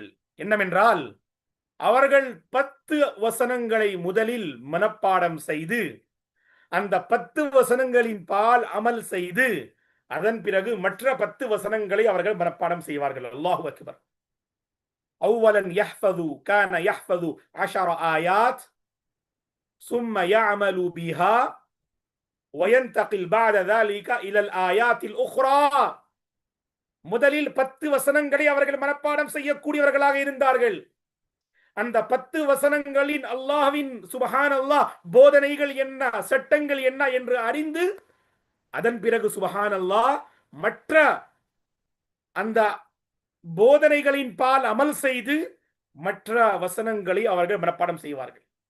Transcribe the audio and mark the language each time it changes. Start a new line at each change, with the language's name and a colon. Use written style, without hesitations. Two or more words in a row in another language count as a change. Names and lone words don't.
Tamil: என்னவென்றால், அவர்கள் 10 வசனங்களை முதலில் மனப்பாடம் செய்து, அந்த 10 வசனங்களின் பால் அமல் செய்து, அதன் பிறகு மற்ற 10 வசனங்களை அவர்கள் மனப்பாடம் செய்வார்கள்.
Arabic: الله أكبر أولا يحفظ كان يحفظ 10 آيات ثم يعمل بها وينتقل بعد ذلك الى الايات الاخرى.
Tamil: முதலில் 10 வசனங்களை அவர்கள் மனப்பாடம் செய்யக்கூடியவர்களாக இருந்தார்கள். அந்த 10 வசனங்களின் அல்லாஹ்வின் சுபஹானல்லாஹ் போதனைகள் என்ன, சட்டங்கள் என்ன என்று அறிந்து அதன் பிறகு சுபஹானல்லாஹ் மற்ற அந்த போதனைகளின் பால் அமல் செய்து மற்ற வசனங்களை அவர்கள் மனப்பாடம் செய்வார்கள்.